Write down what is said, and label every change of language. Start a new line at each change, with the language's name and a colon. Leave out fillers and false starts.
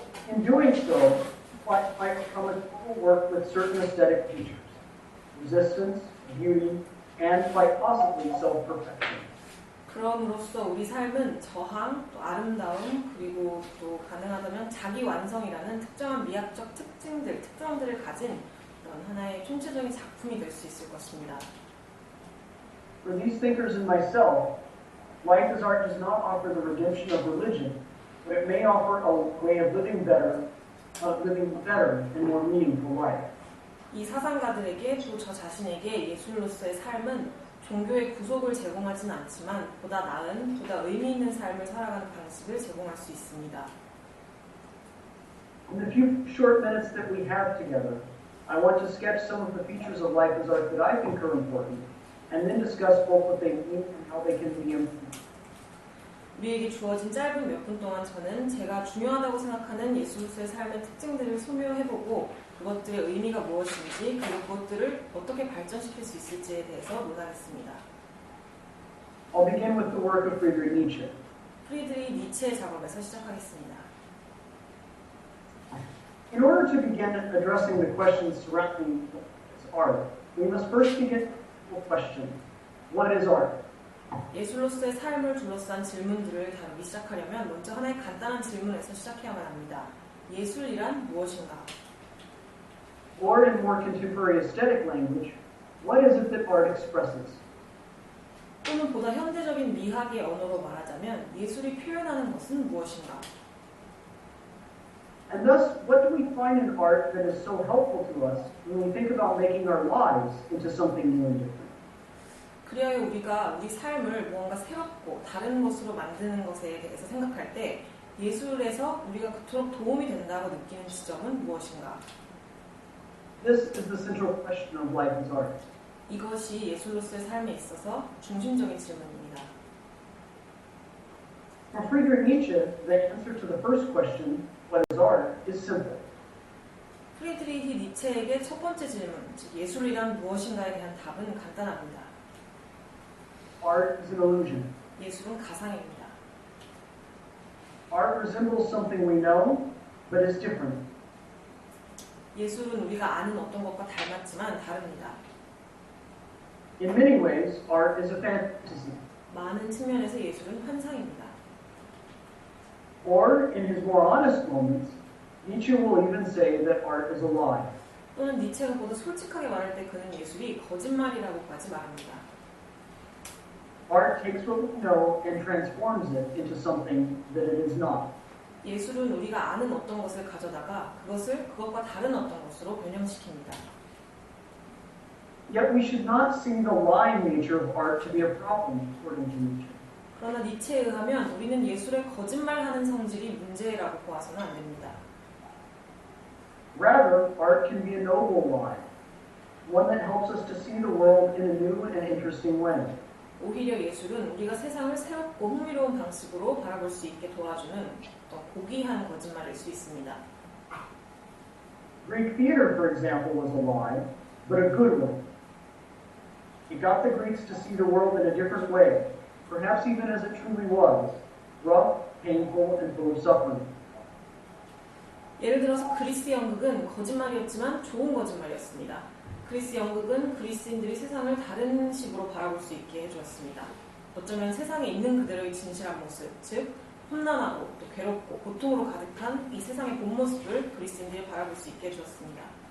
English: In doing so, I come at full work with certain aesthetic features, resistance, beauty, and quite possibly self-perfection.
Korean: 그럼으로써 우리 삶은 저항, 또 아름다움, 그리고 또 가능하다면 자기 완성이라는 특정한 미학적 특성들을 가진 그런 하나의 총체적인 작품이 될 수 있을 것입니다.
English: For these thinkers and myself, life as art does not offer the redemption of religion, but it may offer a way of living better and more meaningful life.
Korean: 이 사상가들에게 또 저 자신에게 예술로서의 삶은 종교의 구속을 제공하지는 않지만 보다 나은, 보다 의미 있는 삶을 살아가는 방식을 제공할 수 있습니다.
English: In the few short minutes that we have together, I want to sketch some of the features of life as art that I think are important, and then discuss both what they mean and how they can be implemented.
Korean: 우리에게 주어진 짧은 몇 분 동안 저는 제가 중요하다고 생각하는 예술로서의 삶의 특징들을 소묘해보고 그것들의 의미가 무엇인지 그리고 그것들을 어떻게 발전시킬 수 있을지에 대해서 논하겠습니다.
English: I'll begin with the work of Friedrich Nietzsche.
Korean: 프리드리히 니체의 작업에서 시작하겠습니다.
English: In order to begin addressing the questions surrounding art, we must first begin with the question, what is art?
Korean: 예술로서의 삶을 둘러싼 질문들을 다루기 시작하려면 먼저 하나의 간단한 질문에서 시작해야만 합니다. 예술이란 무엇인가?
English: Or in more contemporary aesthetic language, what is it that art expresses?
Korean: 또는 보다 현대적인 미학의 언어로 말하자면 예술이 표현하는 것은 무엇인가?
English: And thus, what do we find in art that is so helpful to us when we think about making our lives into something new and different?
Korean: 그리하여 우리가 우리 삶을 무언가 새롭고 다른 것으로 만드는 것에 대해서 생각할 때 예술에서 우리가 그토록 도움이 된다고 느끼는 지점은 무엇인가?
English: This is the central question of life as art.
Korean: 이것이 예술로서의 삶에 있어서 중심적인 질문입니다.
English: For Friedrich Nietzsche, the answer to the first question, what is art, is simple.
Korean: 프리드리히 니체에게 첫 번째 질문, 즉 예술이란 무엇인가에 대한 답은 간단합니다.
English: Art is an illusion.
Korean: 예술은 가상입니다.
English: Art resembles something we know, but is different.
Korean: 예술은 우리가 아는 어떤 것과 닮았지만 다릅니다.
English: In many ways, art is a fantasy.
Korean: 많은 측면에서 예술은 환상입니다.
English: Or, in his more honest moments, Nietzsche will even say that art is a lie.
Korean: 또는 니체가 보다 솔직하게 말할 때 그는 예술이 거짓말이라고까지 말합니다.
English: Art takes what we know and transforms it into something that it is not.
Korean: 예술은 우리가 아는 어떤 것을 가져다가 그것을 그것과 다른 어떤 것으로 변형시킵니다.
English: Yet we should not see the lying nature of art to be a problem, according to Nietzsche.
Korean: 그러나 니체에 의하면 우리는 예술의 거짓말하는 성질이 문제라고 보아서는 안 됩니다.
English: Rather, art can be a noble lie, one that helps us to see the world in a new and interesting way.
Korean: 오히려 예술은 우리가 세상을 새롭고 흥미로운 방식으로 바라볼 수 있게 도와주는 어떤 고귀한 거짓말일 수 있습니다.
English: Greek theater, for example, was a lie, but a good one. It got the Greeks to see the world in a different way, perhaps even as it truly was, rough, painful, and full of suffering.
Korean: 예를 들어서 그리스 연극은 거짓말이었지만 좋은 거짓말이었습니다. 그리스 연극은 그리스인들이 세상을 다른 식으로 바라볼 수 있게 해주었습니다. 어쩌면 세상에 있는 그대로의 진실한 모습, 즉 험난하고 또 괴롭고 고통으로 가득한 이 세상의 본 모습을 그리스인들이 바라볼 수 있게 해주었습니다.